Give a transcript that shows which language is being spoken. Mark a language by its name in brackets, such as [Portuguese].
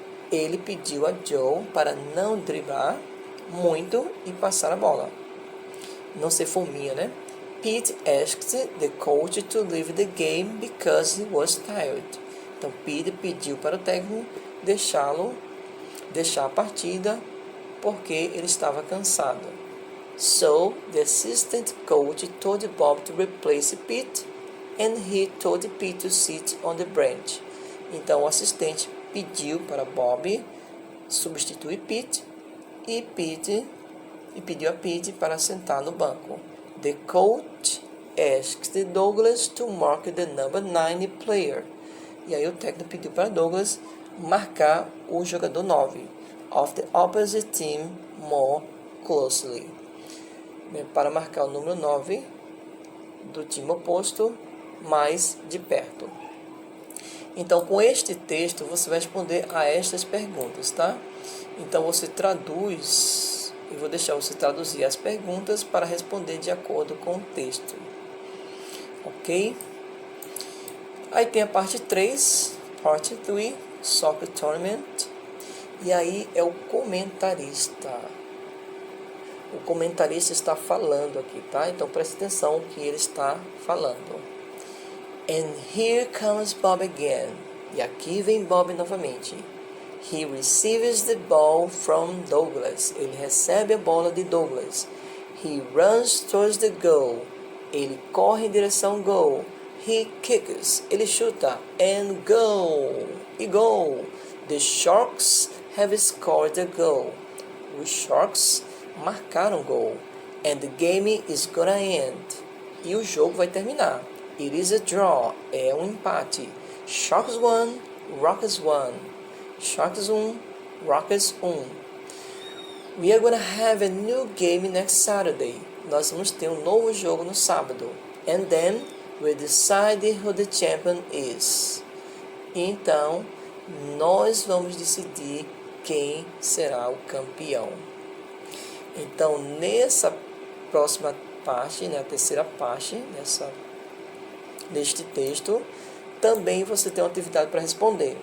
[Portuguese] Ele pediu a Joe para não driblar muito e passar a bola. Não ser fominha, né? [English] Pete asked the coach to leave the game because he was tired. [Portuguese] Então, Pete pediu para o técnico deixar a partida porque ele estava cansado. [English] So, the assistant coach told Bob to replace Pete and he told Pete to sit on the bench. [Portuguese] Então, o assistente pediu para Bob substituir Pete e pediu a Pete para sentar no banco. [English] The coach asked Douglas to mark the number 9 player. [Portuguese] E aí o técnico pediu para Douglas marcar o jogador 9 [English] of the opposite team more closely. [Portuguese] Para marcar o número 9 do time oposto mais de perto. Então, com este texto, você vai responder a estas perguntas, tá? Então, você traduz, eu vou deixar você traduzir as perguntas para responder de acordo com o texto. Ok? Aí tem a parte 3, Part 3, Soccer Tournament. E aí é o comentarista. O comentarista está falando aqui, tá? Então, preste atenção no que ele está falando. [English] And here comes Bob again. [Portuguese] E aqui vem Bob novamente. [English] He receives the ball from Douglas. [Portuguese] Ele recebe a bola de Douglas. [English] He runs towards the goal. [Portuguese] Ele corre em direção ao goal. [English] He kicks. [Portuguese] Ele chuta. [English] And goal. [Portuguese] E goal. [English] The Sharks have scored the goal. [Portuguese] Os Sharks marcaram gol. [English] And the game is gonna end. [Portuguese] E o jogo vai terminar. [English] It is a draw. [Portuguese] É um empate. [English] Sharks 1, Rockets 1. Sharks 1, Rockets 1. We are gonna have a new game next Saturday. [Portuguese] Nós vamos ter um novo jogo no sábado. [English] And then we'll decide who the champion is. [Portuguese] Então, nós vamos decidir quem será o campeão. Então, nessa próxima parte, a terceira parte deste texto, também você tem uma atividade para responder.